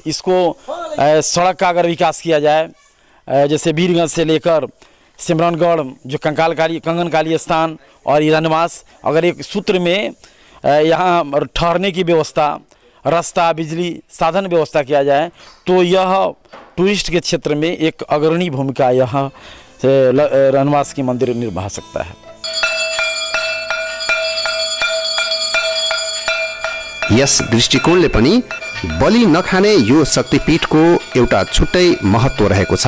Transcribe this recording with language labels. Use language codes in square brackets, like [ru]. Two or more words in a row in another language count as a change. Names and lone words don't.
[hi] इसको सड़क का अगर विकास किया जाए, जैसे वीरगंज से लेकर सिमरौनगढ़ जो कंगन काली स्थान और ये रनवास, अगर एक सूत्र में यहाँ ठहरने की व्यवस्था, रास्ता, बिजली, साधन व्यवस्था किया जाए तो यह टूरिस्ट के क्षेत्र में एक अग्रणी भूमिका यह रनवास की मंदिर निभा सकता है। [ne] यस दृष्टिकोणले पनि बलि नखाने यो शक्तिपीठको एउटा छुट्टै महत्त्व रहेको छ।